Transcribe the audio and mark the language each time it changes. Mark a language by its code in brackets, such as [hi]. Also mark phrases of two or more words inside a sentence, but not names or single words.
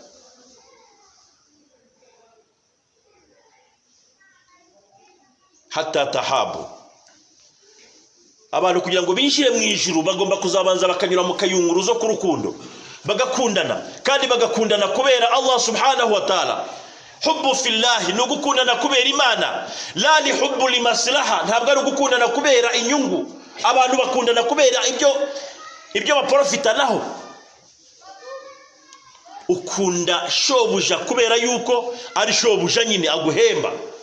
[ar] حتى تحابوا. [rw] Abantu kugira ngo binjire mu ijuru bagomba kuzabanza bakanyura mu kayunguruzo k'urukundo, bagakundana, kandi bagakundana kubera Allah [ar] سبحانه وتعالى. حب في الله [rw] no gukundana kubera Imana, [ar] لا للحب للمصلحة, [rw] ntabwo ari gukundana kubera inyungu. Abantu bakundana kubera ibyo baprofitanaho. Ukunda shobuja kubera yuko ari shobuja nyine aguhemba.